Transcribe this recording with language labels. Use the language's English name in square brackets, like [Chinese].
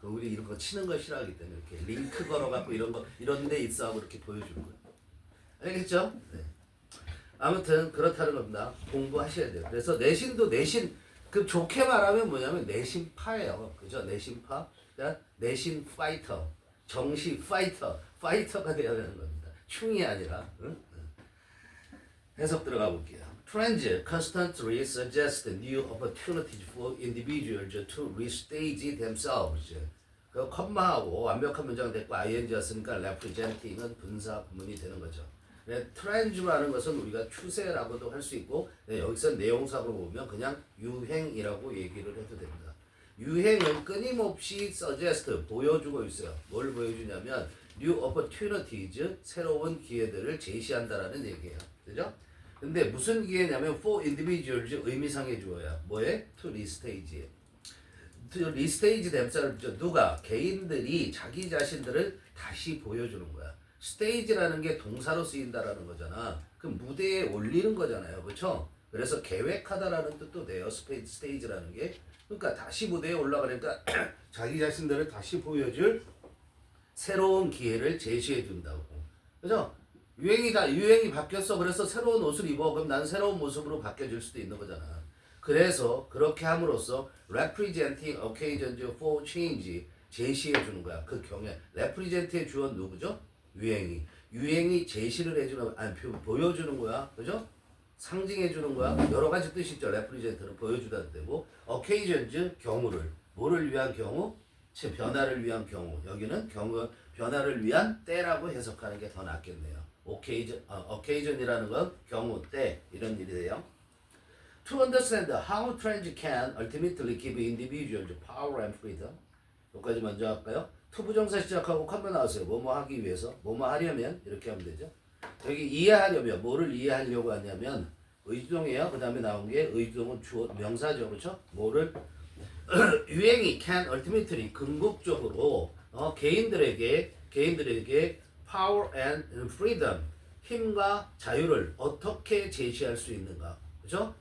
[Korean] 우리 이런 거 치는 거 싫어하기 때문에 이렇게 링크 걸어갖고 이런 거 이런 데 있어 하고 이렇게 보여주는 거예요. 알겠죠? 네. 아무튼 그렇다는 겁니다. 공부하셔야 돼요. 그래서 내신도 내신 그 좋게 말하면 뭐냐면 내신파예요. 그죠? 내신파. 그러니까 내신 파이터. 정시 파이터. 파이터가 되어야 되는 겁니다. 충이 아니라. 응? 해석 들어가 볼게요. [English] Trends constantly suggest new opportunities for individuals to restage themselves. [Korean] 그 컴마하고 완벽한 문장 됐고 ing였으니까 representing은 분사 구문이 되는 거죠. 트렌드라는 것은 우리가 추세라고도 할 수 있고 여기서 내용상으로 보면 그냥 유행이라고 얘기를 해도 됩니다. 유행은 끊임없이 suggest 보여주고 있어요. 뭘 보여주냐면 [English] new opportunities [Korean] 새로운 기회들을 제시한다라는 얘기예요. 그죠? 근데 무슨 기회냐면 [English] for individuals [Korean] 의미상의 주어야. 뭐에? to restage. [English] to restage themselves [Korean] 누가? 개인들이 자기 자신들을 다시 보여주는 거야. stage라는 게 동사로 쓰인다라는 거잖아. 그럼 무대에 올리는 거잖아요. 그렇죠? 그래서 계획하다라는 뜻도 돼요. stage라는 게. 그러니까 다시 무대에 올라가니까 자기 자신들을 다시 보여줄 새로운 기회를 제시해 준다고. 그죠? 유행이 바뀌었어. 그래서 새로운 옷을 입어. 그럼 난 새로운 모습으로 바뀌어질 수도 있는 거잖아. 그래서 그렇게 함으로써 [English] representing occasions for change [Korean] 제시해 주는 거야. 그 경우에 represent의 주어는 누구죠? 유행이 제시를 해주는 보여주는 거야. 그죠? 상징해 주는 거야. 여러 가지 뜻이 있죠. represent는 보여주다는 뜻이고 occasions 경우를 뭐를 위한 경우? 변화를 위한 경우. 여기는 변화를 위한 때라고 해석하는 게 더 낫겠네요. occasion이라는 건 경우, 때 이런 일이 돼요. [English] To understand how trends can ultimately give individuals power and freedom. [Korean] 여기까지 먼저 할까요? 투부정사 시작하고 컴마 나왔어요. 뭐뭐 하기 위해서, 뭐뭐 하려면 이렇게 하면 되죠. 여기 이해하려면 뭐를 이해하려고 하냐면 의주동이에요. 그 다음에 나온 게 의주동은 주어 명사죠, 그렇죠? 뭐를 유행이 [English] can ultimately [Korean] 궁극적으로 개인들에게 [English] power and freedom [Korean] 힘과 자유를 어떻게 제시할 수 있는가, 그렇죠?